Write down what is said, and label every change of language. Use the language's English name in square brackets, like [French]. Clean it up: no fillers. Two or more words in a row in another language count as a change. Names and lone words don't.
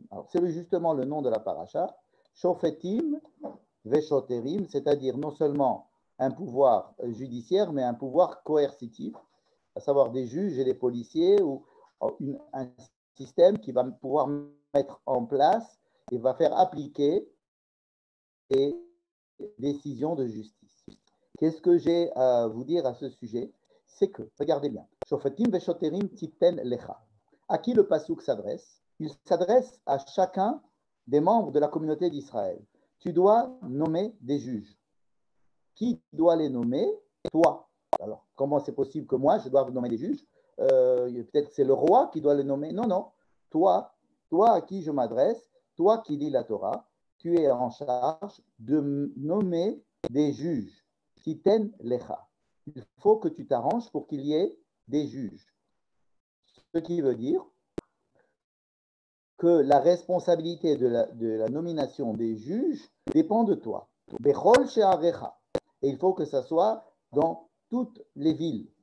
[French] Alors, c'est justement le nom de la paracha. [Hebrew] שופטים ושוטרים, [French] c'est-à-dire non seulement un pouvoir judiciaire, mais un pouvoir coercitif, à savoir des juges et des policiers, ou un système qui va pouvoir mettre en place et va faire appliquer les décisions de justice. Qu'est-ce que j'ai à vous dire à ce sujet? C'est que, regardez bien, [Hebrew] שופטים ושוטרים תתן לך. [French] À qui le pasouk s'adresse? Il s'adresse à chacun des membres de la communauté d'Israël. Tu dois nommer des juges. Qui doit les nommer? Toi. Alors, comment c'est possible que moi, je dois nommer des juges? Peut-être que c'est le roi qui doit les nommer. Non, non. Toi, toi à qui je m'adresse, toi qui lis la Torah, tu es en charge de nommer des juges. [Hebrew] תתן לך. [French] Il faut que tu t'arranges pour qu'il y ait des juges. Ce qui veut dire que la responsabilité de la nomination des juges dépend de toi. [Hebrew] בכל שעריך. [French] Et il faut que ça soit dans toutes les villes.